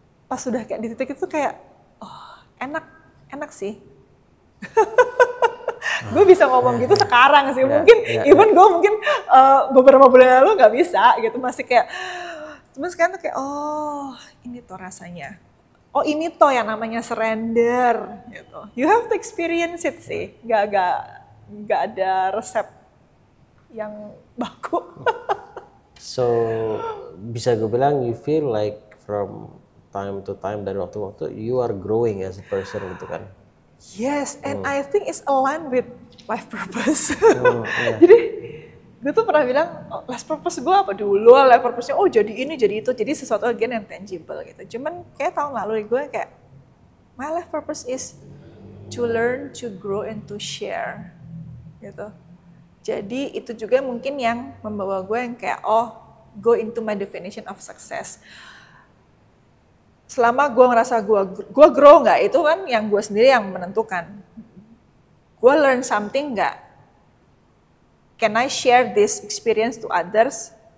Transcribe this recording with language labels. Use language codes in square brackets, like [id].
[id] Pas sudah kayak di titik itu kayak enak sih. Gue bisa ngomong gitu sekarang sih, mungkin even gue mungkin beberapa bulan lalu nggak bisa gitu, masih kayak, cuman sekarang tuh kayak ini tuh rasanya. Oh ini toh yang namanya surrender gitu. [en] You have to experience it sih. [id] Gak ada resep yang baku. So bisa gue bilang [en] you feel like from time to time, [id] dari waktu-waktu [en] you are growing as a person gitu kan. Yes, and I think it's aligned with life purpose. [id] Jadi gue tuh pernah bilang, life purpose gue apa dulu, life purpose-nya jadi ini, jadi itu, jadi sesuatu again yang tangible gitu. Cuman kayak tahun lalu gue kayak, [en] my life purpose is to learn, to grow, and to share gitu. [id] Jadi itu juga mungkin yang membawa gue yang kayak, [en] go into my definition of success. [id] Selama gue ngerasa gue grow nggak, itu kan yang gue sendiri yang menentukan. Gue [en] learn something [id] nggak? [en] Can I share this experience to others?